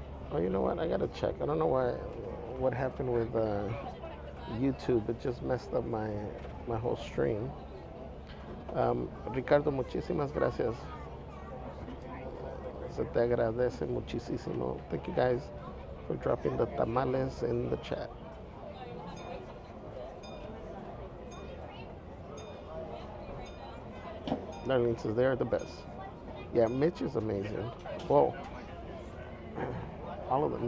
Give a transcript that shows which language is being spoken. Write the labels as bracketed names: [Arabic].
[English] Oh, you know what? I gotta check. I don't know what happened with YouTube. It just messed up my whole stream. [Spanish] Ricardo, muchísimas gracias. Se te agradece muchísimo. [English] Thank you guys for dropping the tamales in the chat. Darlene says they are the best. Yeah, Mitch is amazing. Whoa. All of them.